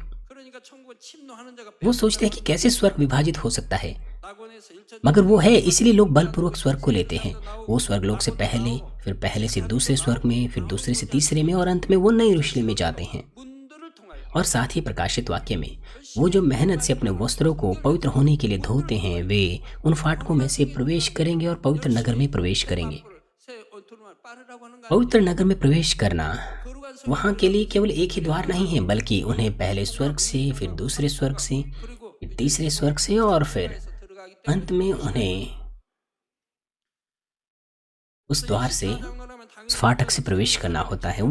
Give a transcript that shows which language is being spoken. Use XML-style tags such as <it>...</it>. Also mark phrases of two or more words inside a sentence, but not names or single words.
<ko>그러니까 천국은 침노하는 자가</ko> <hi>वो सोचते हैं कि कैसे स्वर्ग विभाजित हो सकता है,</hi> <ko>낙원에서 일천</ko> <hi>मगर वो है, इसलिए लोग बलपूर्वक स्वर्ग को लेते हैं। वो स्वर्ग लोक से पहले, फिर पहले से दूसरे स्वर्ग में, फिर दूसरे से तीसरे में, और अंत में वो नए यरूशलेम में जाते हैं।</hi> <ko>문들을 통하여</ko> <hi>और साथ ही प्रकाशित वाक्य में वो जो मेहनत से अपने वस्त्रों को पवित्र होने के लिए धोते हैं वे उन फाटकों में से प्रवेश करेंगे और पवित्र नगर में प्रवेश करेंगे। पवित्र नगर में प्रवेश करना वहाँ के लिए केवल एक ही द्वार नहीं है, बल्कि उन्हें पहले स्वर्ग से, फिर दूसरे स्वर्ग से, फिर तीसरे स्वर्ग से और फिर अंत में उन्हें उस द्वार से, उस फाटक से प्रवेश करना होता है।</hi>